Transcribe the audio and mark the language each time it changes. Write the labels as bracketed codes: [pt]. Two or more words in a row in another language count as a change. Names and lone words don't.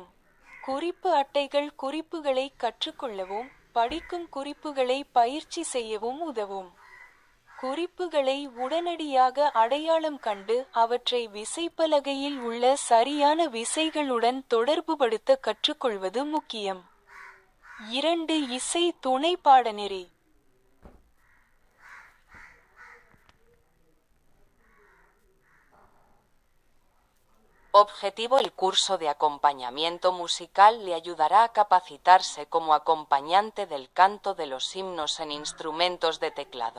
[ta] குறிப்பு அட்டைகள் குறிப்புகளை கற்றுக்கொள்ளவும் படிக்கும் குறிப்புகளை பயிற்சி செய்யவும் உதவும். குறிப்புகளை உடனடியாக அடையாளம் கண்டு அவற்றை விசைப்பலகையில் உள்ள சரியான விசைகளுடன் தொடர்புபடுத்த கற்றுக்கொள்வது முக்கியம். 2. இசை துணை பாடநெறி. [es] Objetivo: el curso de acompañamiento musical le ayudará a capacitarse como acompañante del canto de los himnos en instrumentos de teclado.